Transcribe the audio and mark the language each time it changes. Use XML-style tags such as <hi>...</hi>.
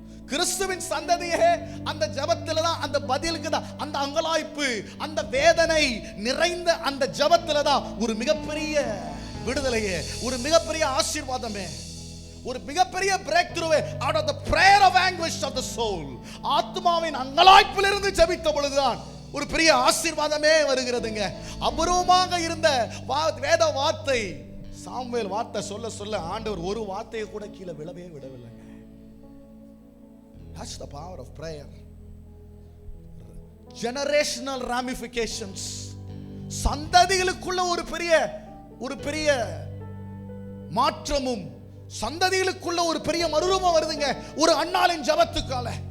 <ta>கிறிஸ்துவின் சந்ததியே அந்த ஜெபத்துல தான், அந்த பதிலுக்கு தான், அந்த அங்கலாய்ப்பு, அந்த வேதனை நிறைந்த அந்த ஜெபத்துல தான் ஒரு மிகப்பெரிய விடுதலையே, ஒரு மிகப்பெரிய ஆசீர்வாதமே, ஒரு மிகப்பெரிய break த்ரூவே</ta> <en>out of the prayer of anguish of the soul.</en> <ta>ஆத்மாவின் அங்கலாய்ப்பிலிருந்து ஜெபித்த பொழுதுதான் ஒரு பெரிய ஆசீர்வாதமே வருகிறதுங்க. அபூர்வமாக இருந்த வேத வார்த்தை, சாமுவேல் வார்த்தை சொல்ல சொல்ல ஆண்டவர் ஒரு வார்த்தையை கூட கீழே விழவே விடவில்லைங்க.</ta> <en>That's the power of prayer. Generational ramifications.</en> <ta>சந்ததிகளுக்குள்ள ஒரு பெரிய மாற்றமும், சந்ததிகளுக்குள்ள ஒரு பெரிய மறுரூபம் வருதுங்க ஒரு அண்ணாளின் ஜெபத்துக்கால.</ta>